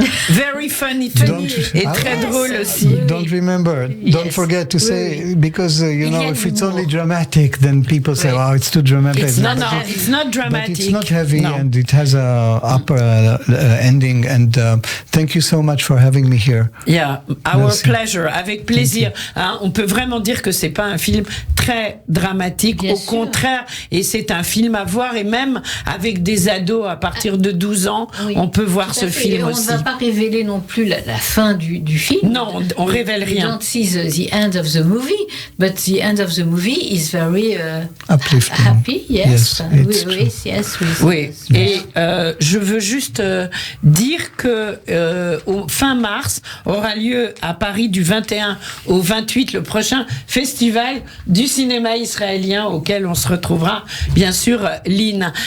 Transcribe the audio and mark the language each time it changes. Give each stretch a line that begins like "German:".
English: Very funny
French: et très drôle aussi.
English: Don't forget to say, because, if it's only dramatic, then people say, oh, it's too dramatic. It's not dramatic. But it's not heavy, and it has a upper ending. And thank you so much for having me here. Yeah, our pleasure,
French: avec plaisir. On peut vraiment dire que c'est pas un film très dramatique, au contraire, et c'est un film à voir, et même avec des ados à partir de 12 ans, on peut voir ce film aussi. On ne va pas révéler non plus la fin du film. Non, on révèle rien.
English: You don't see the end of the movie, but the end of the movie is very uplifting. Happy. Yes,
French: oui. Et je veux juste dire que au fin mars aura lieu à Paris du 21 au 28 le prochain festival du cinéma israélien, auquel on se retrouvera bien sûr, Lynn.